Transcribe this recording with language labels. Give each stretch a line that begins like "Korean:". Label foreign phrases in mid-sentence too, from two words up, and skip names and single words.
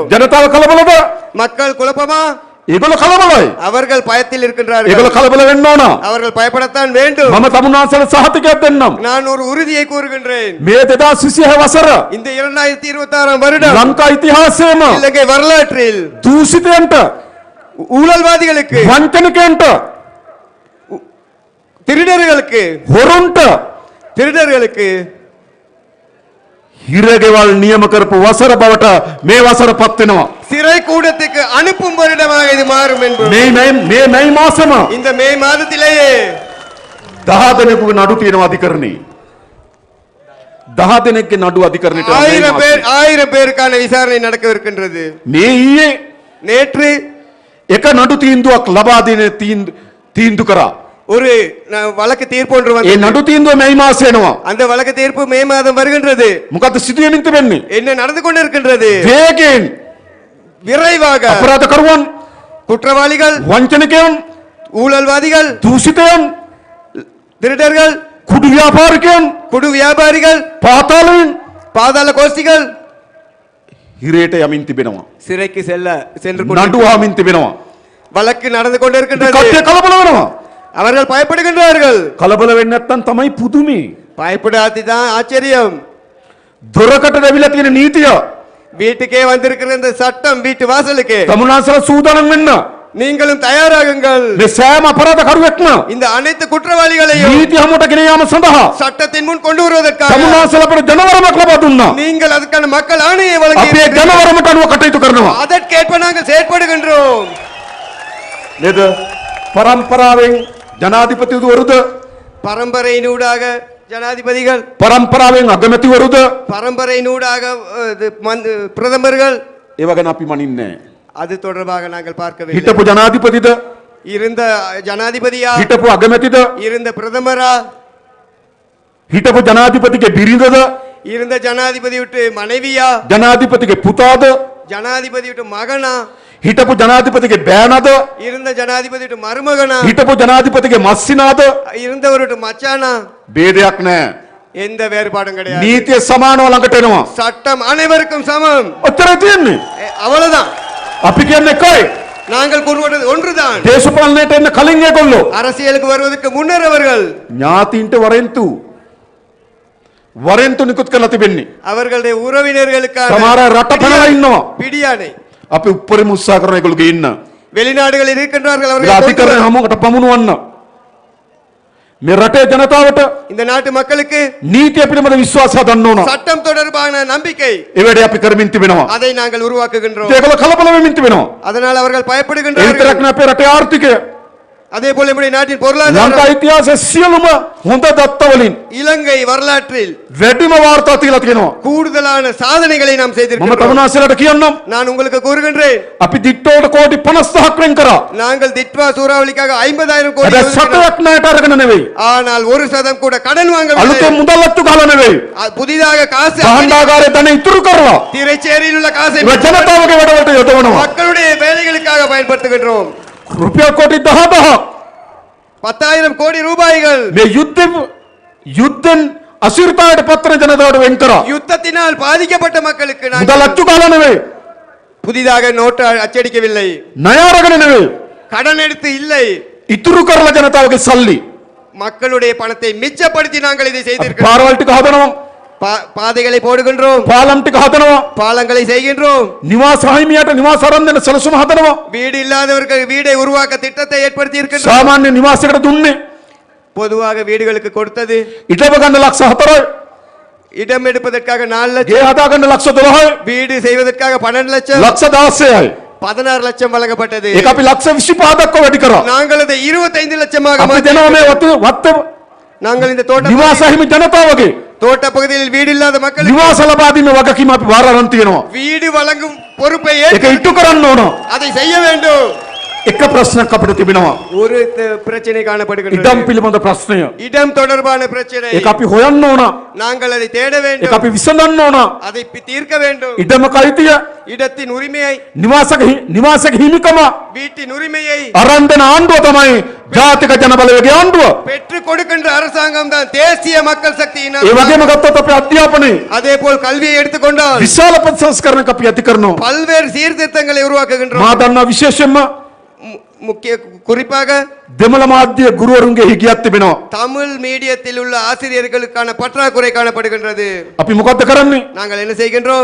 Sinhala: ජනතාව කලබලද?
Tamil: மக்கள் குழப்பமா?
Sinhala: ඒගොල්ලෝ කලබලයි.
Tamil: அவர்கள் பயத்தில் இருக்கின்றார்கள்.
Sinhala: ඒගොල්ලෝ කලබල වෙන්න ඕන.
Tamil: அவர்கள் பயப்படத்தான் வேண்டும்.
Sinhala: මම තමුන්නාන්සල සහතිකයක් දෙන්නම්.
Tamil: நான் ஒரு உறுதியை கூறுகின்றேன்.
Sinhala: මේ 2026 වසර
Tamil: இந்த 2026 வருடம்
Sinhala: ලංකා ඉතිහාසයේම
Tamil: இலங்கை வரலாற்றில்
Sinhala: දූෂිතයන්ට
Tamil: ஊழல்வாதிகளுக்கு,
Sinhala: වංචනිකයන්ට
Tamil: திருடர்களுக்கு, திருடர்களுக்கு
Sinhala: හිරගෙවල් නියම කරපු වසර බවට මේ වසර පත් වෙනවා.
Tamil: சிறை கூடத்துக்கு அனுப்பும் வருடமாக இது மாறும் என்பது
Sinhala: මේ මැයි මාසෙම
Tamil: இந்த மே மாதத்திலேயே
Sinhala: 10 දෙනෙකුගේ නඩු තියෙනවා අධිකරණේ. 10 දෙනෙක්ගේ නඩු අධිකරණයට
Tamil: 1000 பேருக்கான விசாரணை நடக்க இருக்கின்றது.
Sinhala: මේ ඊයේ
Tamil: நேற்று
Sinhala: එක නඩු තීන්දුවක් ලබා දෙන තීන්දුව කරා.
Tamil: ஒரு வழக்கு தீர்ப்பு ஒன்று
Sinhala: ඒ
Tamil: வந்தது.
Sinhala: නඩු තීන්දුව මැයි මාසෙ එනවා.
Tamil: அந்த வழக்கு தீர்ப்பு மே மாதம் வருகின்றது.
Sinhala: මොකද සිදුවෙමින් තිබෙන්නේ?
Tamil: என்ன நடந்து கொண்டிருக்கின்றது?
Sinhala: වේගයෙන්
Tamil: விரைவாக
Sinhala: අපරාධකරුවන්,
Tamil: குற்றவாளிகள்,
Sinhala: වංචනිකයන්,
Tamil: ஊழல்வாதிகள்,
Sinhala: දූෂිතයන්,
Tamil: திருடர்கள்,
Sinhala: කුඩු ව්‍යාපාරිකයන්,
Tamil: குடு வியாபாரிகள்,
Sinhala: පාතාලයන්
Tamil: பாதாள கோஷ்டிகள்
Sinhala: හිරේට යමින් තිබෙනවා.
Tamil: சிறைக்கு சென்று
Sinhala: නඩු අහමින් තිබෙනවා.
Tamil: வழக்கு நடந்து கொண்டிருக்கின்றது.
Sinhala: කට්ටිය කලබල වෙනවා.
Tamil: அவர்கள் பயப்படுகின்றார்கள்.
Sinhala: කලබල වෙන්නේ නැත්තම් තමයි පුදුමේ.
Tamil: பயப்படாததான் ஆச்சரியம்.
Sinhala: දොරකට දැවිලා තියෙන නීතිය
Tamil: வீட்டுக்கே வந்திருக்கிற இந்த சட்டம் வீட்டு வாசலுக்கு
Sinhala: තමුන්නාන්සල සූදානම් වෙන්න.
Tamil: நீங்களும் தயாராகுங்கள்.
Sinhala: මේ සෑම අපරාධකරුවෙක්ම
Tamil: இந்த அனைத்து குற்றவாளிகளையும்
Sinhala: නීති හමුවට ගෙන යාම සඳහා
Tamil: சட்டத்தின் முன் கொண்டு வருவதற்காக
Sinhala: තමුන්නාන්සල අපට ජනවරමක් ලබා දුන්නා.
Tamil: நீங்கள் அதுக்கான மக்கள் ஆணையை
Sinhala: අපි ඒ
Tamil: வழங்கி
Sinhala: ජනවරමට අනුව කටයුතු කරනවා.
Tamil: அதற்கேற்ப நாங்கள் செயற்படுகின்றோம்.
Sinhala: නේද? පරම්පරාවෙන් ජනාධිපතිවරුද,
Tamil: பரம்பரையினூடாக ஜனாதிபதிகள்,
Sinhala: පරම්පරාවෙන් අගමැතිවරුද,
Tamil: பரம்பரையினூடாக பிரதமர்கள்,
Sinhala: ඒව ගැන අපි මනින්නේ නැහැ.
Tamil: அது தொடர்பாக நாங்கள் பார்க்கவில்லை.
Sinhala: හිටපු ජනාධිපතිද,
Tamil: இருந்த ஜனாதிபதியா,
Sinhala: හිටපු අගමැතිද,
Tamil: இருந்த பிரதமரா,
Sinhala: හිටපු ජනාධිපතිගේ බිරිඳද,
Tamil: இருந்த ஜனாதிபதி விட்டு மனைவியா,
Sinhala: ජනාධිපතිගේ පුතාද,
Tamil: ஜனாதிபதி விட்டு மகனா,
Sinhala: හිටපු ජනාධිපතිගේ බෑනද,
Tamil: இருந்த ஜனாதிபதி விட்டு மருமகனா,
Sinhala: හිටපු ජනාධිපතිගේ මස්සිනාද,
Tamil: இருந்தவர் விட்டு மச்சானா,
Sinhala: ભેදයක් නැහැ.
Tamil: எந்த வேறுபாடும் கிடையாது.
Sinhala: නීතිය සමානව ළඟට එනවා.
Tamil: சட்டம் அனைவருக்கும் சமம்.
Sinhala: ඔච්චරයි තියෙන්නේ.
Tamil: அவ்வளவுதான்.
Sinhala: අපි කියන්නේ එකයි.
Tamil: நாங்கள் கூறுவது ஒன்றுதான்.
Sinhala: දේශපාලනයට එන්න කලින් ඒගොල්ලෝ
Tamil: அரசியலுக்கு வருவதற்கு முன்னர் அவர்கள்
Sinhala: ඥාතීන්ට වරෙන්තු නිකුත් කරලා තිබෙන්නේ.
Tamil: அவர்களுடைய உறவினர்களுக்கான
Sinhala: සමහර රට පැනලා ඉන්නවා.
Tamil: பிடியானை
Sinhala: අපි උපරිම උත්සාහ කරන ඒගොල්ලෝ ඉන්න.
Tamil: வெளிநாடுகளில் இருக்கின்றார்கள்.
Sinhala: ඒ
Tamil: அவர்கள்
Sinhala: අධිකරණ හමුවකට පමුණුවන්න. මේ රටේ ජනතාවට
Tamil: இந்த நாட்டு மக்களுக்கு
Sinhala: නීතිය පිළිබඳ විශ්වාසය ගන්න ඕන.
Tamil: சட்டம் தொடர்பான நம்பிக்கை,
Sinhala: ඒ වැඩේ අපි කරමින් තිබෙනවා.
Tamil: அதை நாங்கள் உருவாக்குகின்றோம்.
Sinhala: ඒගොල්ලෝ කලබල වෙමින් තිබෙනවා.
Tamil: அதனால் அவர்கள்
Sinhala: ඒ
Tamil: பயப்படுகின்றார்கள்.
Sinhala: විතරක් නෙවෙයි අපේ රටේ ආර්ථිකය
Tamil: அதே போல நம்முடைய நாட்டின்
Sinhala: ලංකා
Tamil: பொருளாதாரம்
Sinhala: ඉතිහාසයේ සියලුම හොඳ දත්ත වලින්
Tamil: இலங்கை வரலாற்றில்
Sinhala: වැඩිම වාර්තා තියලා තියෙනවා.
Tamil: கூடுதலான சாதனைகளை நாம்
Sinhala: මම
Tamil: செய்திருக்கிறோம்.
Sinhala: තමුන්නාන්සලට කියන්නම්
Tamil: நான் உங்களுக்கு கூறுகின்றேன்,
Sinhala: අපි දිට්ටෝට කෝටි 50ක් වෙන් කරා.
Tamil: நாங்கள் திட்வா சூறாவளிக்காக 50,000 கோடி
Sinhala: හැබැයි
Tamil: ஒதுக்கினோம்.
Sinhala: සතයක් ණයට අරගෙන නෙවෙයි.
Tamil: ஆனால் 1% கூட கடன் வாங்கவில்லை.
Sinhala: අලුතෙන් මුදල් අත්තු ගහලා නෙවෙයි.
Tamil: புதிதாக காசு
Sinhala: භාණ්ඩාගාරයේ ධන ඉතුරු කරලා
Tamil: திரைச்சேரியில் உள்ள காசை
Sinhala: ඒ ජනතාවගේ වැඩවලට යොදවනවා.
Tamil: மக்களுடைய வேலைகளுக்காக பயன்படுத்துகின்றோம்.
Sinhala: රුපියල් කෝටි 10,000ක්
Tamil: 10,000 கோடி ரூபாய்கள்
Sinhala: මේ යුද්ධෙන් අසිරිතාවට පත්වන ජනතාවට වෙන් කරා.
Tamil: யுத்தத்தினால் பாதிக்கப்பட்ட மக்களுக்கு
Sinhala: මුදල්
Tamil: நாங்கள்
Sinhala: අත්තු ගහලා නෙවෙයි.
Tamil: புதிதாக நோட்டு அச்சடிக்கவில்லை,
Sinhala: ණය අරගෙන නෙවෙයි.
Tamil: கடன் எடுத்து இல்லை,
Sinhala: ඉතුරු කරලා ජනතාවගේ සල්ලි
Tamil: மக்களுடைய பணத்தை மிச்சப்படுத்தி நாங்கள் இதை செய்திருக்கிறோம்.
Sinhala: පාරවල් ටික හදනවා.
Tamil: பாதைகளை போடுகின்றோம்,
Sinhala: පාලම් ටික හදනවා.
Tamil: பாலங்களை செய்கின்றோம்,
Sinhala: නිවාස හිමියට නිවාස අරන් දෙන සැලසුම හදනවා.
Tamil: வீடு இல்லாதவர்கள் வீடை உருவாக்க திட்டத்தை ஏற்படுத்தி இருக்கின்றோம்.
Sinhala: සාමාන්‍ය නිවාසයකට දුන්නේ
Tamil: பொதுவாக வீடுகளுக்கு கொடுத்தது
Sinhala: ඉඩම ගන්න ලක්ෂ 4යි.
Tamil: இடம் எடுப்பதற்காக 4 லட்சம்,
Sinhala: ගේ හදා ගන්න ලක්ෂ 12යි.
Tamil: வீடு செய்வதற்காக 12 லட்சம்,
Sinhala: ලක්ෂ 16යි.
Tamil: 16 லட்சம் வழங்கப்பட்டது.
Sinhala: ඒක අපි ලක්ෂ 25ක් වැඩි කරා.
Tamil: நாங்கள் அதை 25 லட்சமாக
Sinhala: අපි දෙනවා මේ වත්ත
Tamil: நாங்கள் இந்த தோட்ட
Sinhala: නිවාස හිමි ජනතාවගේ
Tamil: தோட்ட பகுதியில் வீடு இல்லாத மக்களுக்கு
Sinhala: නිවාස ලබා දීමේ වගකීම අපි බාර අරන් තියෙනවා.
Tamil: வீடு வழங்கும் பொறுப்பை
Sinhala: ඒක ඉටු කරන්න ඕන.
Tamil: அதை செய்ய வேண்டும்.
Sinhala: එක ප්‍රශ්නයක් අපිට තිබෙනවා.
Tamil: ஒரு பிரச்சனை காணப்படுகின்றது.
Sinhala: ඉඩම් පිළිබඳ ප්‍රශ්නය.
Tamil: இடம் தொடர்பான பிரச்சனை.
Sinhala: ඒක අපි හොයන්න ඕන.
Tamil: நாங்கள் அதை தேட
Sinhala: ඒක
Tamil: வேண்டும்.
Sinhala: අපි විසඳන්න ඕන.
Tamil: அதை தீர்க்க வேண்டும்.
Sinhala: ඉඩමක අයිතිය,
Tamil: இடத்தின் உரிமையை,
Sinhala: නිවාසක හිමිකම
Tamil: வீட்டின் உரிமையை
Sinhala: අරන් දෙන ආණ්ඩුව තමයි ජාතික ජනබලවේගයේ ආණ්ඩුව.
Tamil: பெற்றுக் கொடுக்கின்ற அரசாங்கம் தான் தேசிய மக்கள் சக்தியின்
Sinhala: ඒ වගේම
Tamil: அரசாங்கம்.
Sinhala: ගත්තොත් අපේ අධ්‍යාපනයේ
Tamil: அதே போல் கல்வியை எடுத்துக்கொண்டால்
Sinhala: විශාල ප්‍රතිසංස්කරණයක් අපි ඇති කරනවා.
Tamil: பல்வேறு சீர்திருத்தங்களை உருவாக்குகின்றோம்.
Sinhala: මා දන්නා විශේෂයෙන්ම
Tamil: முக்கிய குறிப்பாக
Sinhala: දෙමළ මාධ්‍ය ගුරුවරුන්ගේ හිගියක් තිබෙනවා.
Tamil: தமிழ் மீடியத்தில் உள்ள ஆசிரியர்களுக்கான பற்றாக்குறை காணப்படுகின்றது.
Sinhala: අපි මොකද්ද කරන්නේ?
Tamil: நாங்கள் என்ன செய்கின்றோம்?